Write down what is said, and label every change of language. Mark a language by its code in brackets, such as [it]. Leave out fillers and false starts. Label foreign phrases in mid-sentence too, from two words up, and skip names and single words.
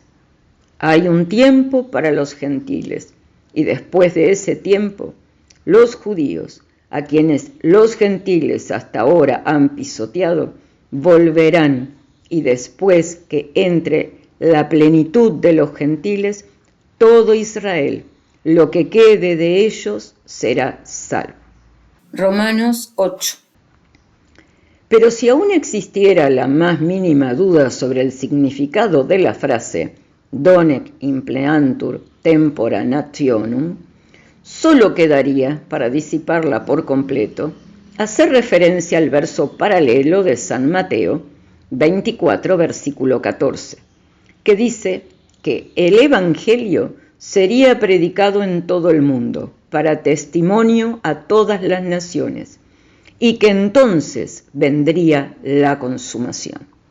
[es] Hay un tiempo para los gentiles, y después de ese tiempo, los judíos, a quienes los gentiles hasta ahora han pisoteado, volverán, y después que entre la plenitud de los gentiles, todo Israel, lo que quede de ellos, será salvo. Romanos 8. Pero si aún existiera la más mínima duda sobre el significado de la frase [la] donec impleantur tempora nationum, [es] solo quedaría, para disiparla por completo, hacer referencia al verso paralelo de San Mateo 24, versículo 14, que dice que el Evangelio sería predicado en todo el mundo para testimonio a todas las naciones y que entonces vendría la consumación.